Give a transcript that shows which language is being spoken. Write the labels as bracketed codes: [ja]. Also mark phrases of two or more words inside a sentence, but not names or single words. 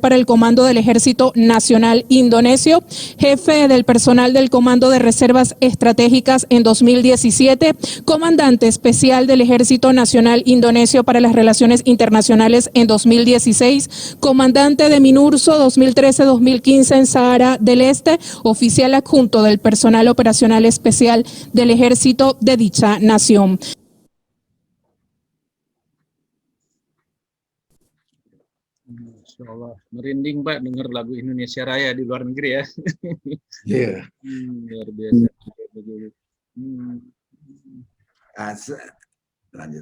[es] para el Comando del Ejército Nacional Indonesio, jefe del personal del Comando de Reservas Estratégicas en 2017, comandante especial del Ejército Nacional Indonesio para las Relaciones Internacionales en 2016, comandante de MINURSO 2013-2015 en Sahara del Este, oficial adjunto del personal operacional especial del Ejército de dicha nación. [ar] ما شاء الله, [id] merinding Pak dengar lagu Indonesia Raya di luar negeri ya. Iya. Luar biasa. Nah, lanjut.